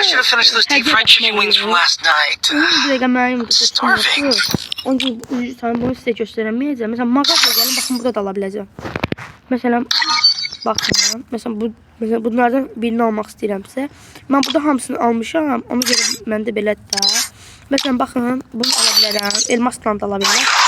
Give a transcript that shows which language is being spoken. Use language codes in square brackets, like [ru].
[en] I should have finished those deep fried chicken wings from last night. I'm starving. [tr] Onun için bunu size gösteremeyeceğim. Mesela mağazaya gelin, bakın burada da alabileceğim. Mesela bakın, mesela bunlardan birini [az] almaq istəyirəmsə, mən burada hamısını almışam. Ona görə məndə belədir də. Məsələn, baxın, bunu ala bilərəm. Elmasla da ala bilərəm.